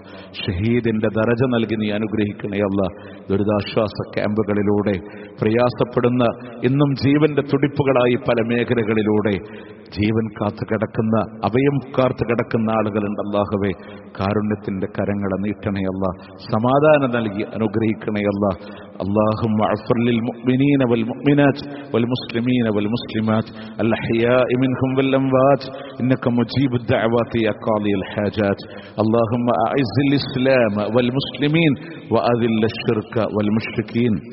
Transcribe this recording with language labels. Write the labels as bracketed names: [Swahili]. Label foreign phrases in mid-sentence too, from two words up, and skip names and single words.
[Malayalam] ഷഹീദിന്റെ ദറജ നൽകി നീ അനുഗ്രഹിക്കണേ അല്ലാഹ്. ദുരിതാശ്വാസ ക്യാമ്പുകളിലൂടെ പ്രയാസപ്പെടുന്ന, ഇന്നും ജീവന്റെ തുടിപ്പുകളായി പല മേഖലകളിലൂടെ ജീവൻ കാത്തു കിടക്കുന്ന, അഭയം കാത്തു കിടക്കുന്ന ആളുകളുണ്ട്. അല്ലാഹുവേ, കാരുണ്യത്തിന്റെ കരങ്ങളെ നീട്ടണേ അല്ലാഹ്. സമാധാനം നൽകി അനുഗ്രഹിക്കണേ അല്ലാഹ്. [Arabic] اللهم اغفر للمؤمنين والمؤمنات والمسلمين والمسلمات الأحياء منهم والأموات إنك مجيب الدعوات يا قاضي الحاجات. اللهم أعز الإسلام والمسلمين وأذل الشرك والمشركين.